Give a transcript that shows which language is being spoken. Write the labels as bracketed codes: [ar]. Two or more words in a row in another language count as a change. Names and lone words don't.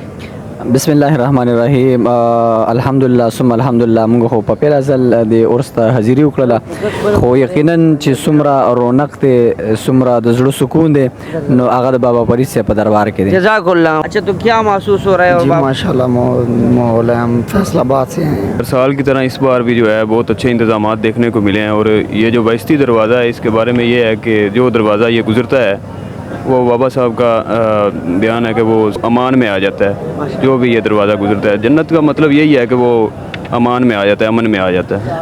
[ar] بسم الله الرحمن الرحیم الحمدلله ثم الحمدلله [ps] موږ خو په پیل ځل د عرس ته حاضري وکړله خو یقینا چې څومره رونق دی څومره د زړه سکون دی نو هغه د بابا فرید صاحب په دربار کې دی [ar] جزاک اللہ [ur] اچھا تو کیا محسوس ہو رہا ہے جی [ar] ماشاء اللہ [ur] مولا ہم فیصل آباد سے ہیں ہر سال کی طرح اس بار بھی جو ہے بہت اچھے انتظامات دیکھنے کو ملے ہیں اور یہ جو بہشتی دروازہ ہے اس کے بارے میں یہ ہے کہ جو دروازہ یہ گزرتا ہے وہ بابا صاحب کا بیان ہے کہ وہ امان میں آ جاتا ہے جو بھی یہ دروازہ گزرتا ہے جنت کا مطلب یہی ہے کہ وہ امان میں آ جاتا ہے امن میں آ جاتا ہے